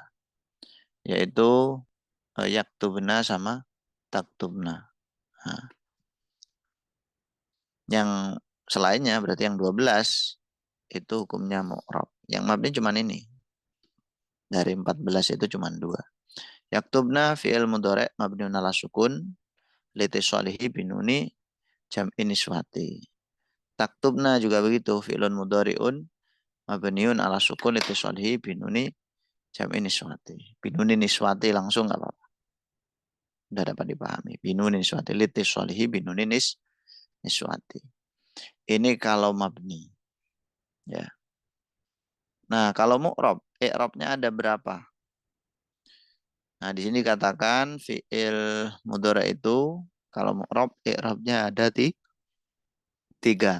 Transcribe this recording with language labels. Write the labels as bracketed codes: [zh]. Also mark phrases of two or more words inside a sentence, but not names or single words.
[id] Yaitu yaktubna sama taktubna. Nah, yang selainnya berarti yang 12 itu hukumnya mu'rab. Yang mabni cuma ini. Dari 14 itu cuma dua. [ar] يكتبن فعل مضارع مبني على السكون لاتصاله بنون جمع النسوة. تكتبن [id] juga begitu [ar] فعل مضارع مبني على السكون لاتصاله بنون جمع النسوة. بنون النسوة [id] langsung nggak apa-apa. Sudah dapat dipahami. [ar] بنون النسوة لاتصاله بنون النسوة. [id] Ini kalau mabni. Ya. Nah, kalau mu'rab, i'rabnya ada berapa? Nah, di sini katakan [ar] فعل مضارع [id] itu kalau mu'rab i'rabnya ada tiga.